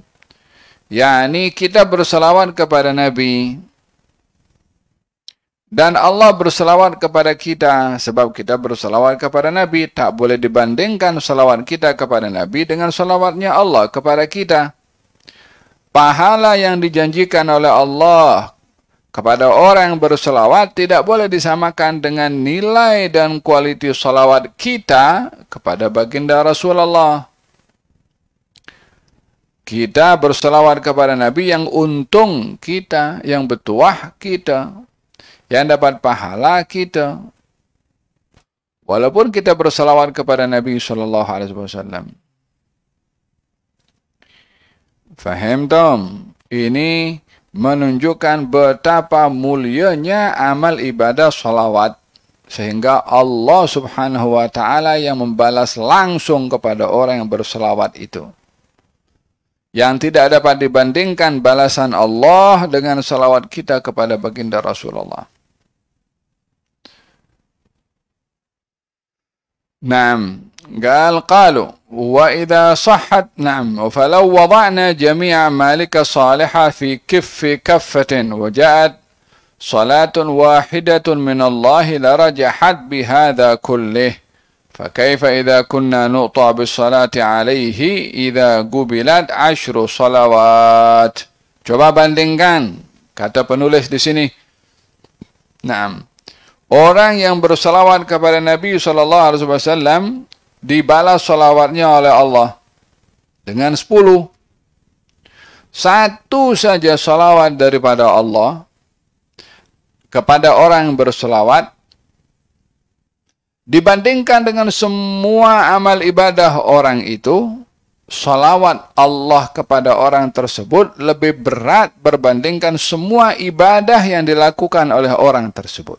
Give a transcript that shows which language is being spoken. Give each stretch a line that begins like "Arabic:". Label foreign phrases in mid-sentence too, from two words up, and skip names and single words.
Malay: Yani kita bersalawat kepada Nabi dan Allah bersalawat kepada kita. Sebab kita bersalawat kepada Nabi, tak boleh dibandingkan salawat kita kepada Nabi dengan salawatnya Allah kepada kita. Pahala yang dijanjikan oleh Allah kepada orang yang berselawat tidak boleh disamakan dengan nilai dan kualiti salawat kita kepada baginda Rasulullah. Kita berselawat kepada Nabi yang untung kita, yang bertuah kita, yang dapat pahala kita. Walaupun kita berselawat kepada Nabi
Arabic: صلى الله عليه وسلم.
Malay: Faham tom? Ini menunjukkan betapa mulianya amal ibadah salawat sehingga Allah
Arabic: سبحانه وتعالى
Malay: yang membalas langsung kepada orang yang berselawat itu, yang tidak dapat dibandingkan balasan Allah dengan salawat kita kepada baginda Rasulullah.
Arabic: Naam, قالوا وإذا صحت نعم فلو وضعنا جميع مالك صالحة في كفة وجاءت صلاة واحدة من الله لرجحت بهذا كله فكيف إذا كنا نؤطى بالصلاة عليه إذا قبلت 10 صلوات.
Malay: Coba bandingkan, kata penulis di sini. Naam, orang yang bersalawat kepada Nabi SAW dibalas salawatnya oleh Allah dengan 10. Satu saja salawat daripada Allah kepada orang yang bersalawat dibandingkan dengan semua amal ibadah orang itu, salawat Allah kepada orang tersebut lebih berat berbandingkan semua ibadah yang dilakukan oleh orang tersebut.